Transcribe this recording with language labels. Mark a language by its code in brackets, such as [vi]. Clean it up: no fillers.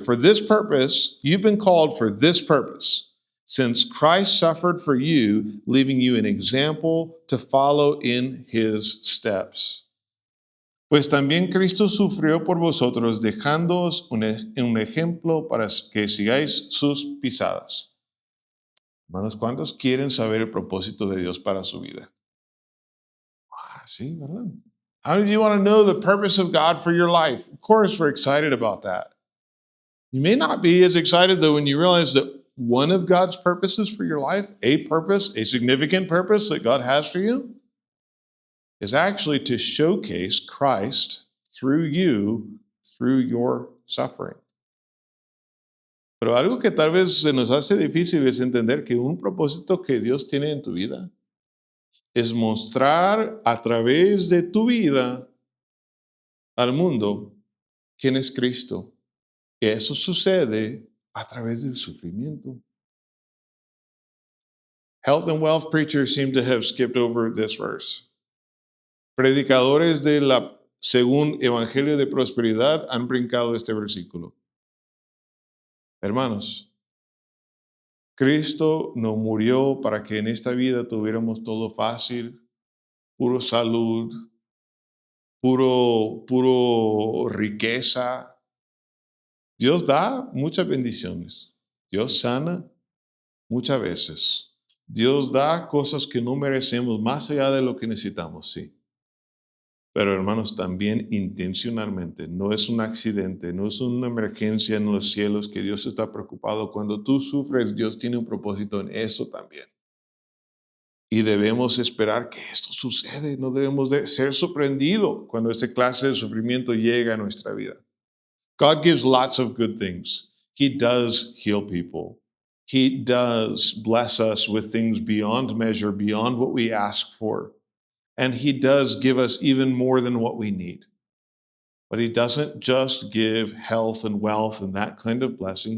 [en] For this purpose, you've been called for this purpose, since Christ suffered for you, leaving you an example to follow in his steps. [es] Pues también Cristo sufrió por vosotros, dejándoos un ejemplo para que sigáis sus pisadas. Hermanos, ¿cuántos quieren saber el propósito de Dios para su vida? Sí, ¿verdad? [en] How do you want to know the purpose of God for your life? Of course, we're excited about that. You may not be as excited, though, when you realize that one of God's purposes for your life, a significant purpose that God has for you, is actually to showcase Christ through you, through your suffering. [es] Pero algo que tal vez se nos hace difícil es entender que un propósito que Dios tiene en tu vida es mostrar a través de tu vida al mundo quién es Cristo. Y eso sucede a través del sufrimiento. [en] Health and wealth preachers seem to have skipped over this verse. [es] Predicadores de la según Evangelio de Prosperidad han brincado este versículo. Hermanos, Cristo no murió para que en esta vida tuviéramos todo fácil, puro salud, puro riqueza. Dios da muchas bendiciones. Dios sana muchas veces. Dios da cosas que no merecemos más allá de lo que necesitamos, sí. Pero hermanos, también intencionalmente, no es un accidente, no es una emergencia en los cielos que Dios está preocupado. Cuando tú sufres, Dios tiene un propósito en eso también. Y debemos esperar que esto sucede, no debemos de ser sorprendidos cuando esta clase de sufrimiento llega a nuestra vida. [en] God gives lots of good things. He does heal people. He does bless us with things beyond measure, beyond what we ask for. And He does give us even more than what we need. But He doesn't just give health and wealth and that kind of blessing.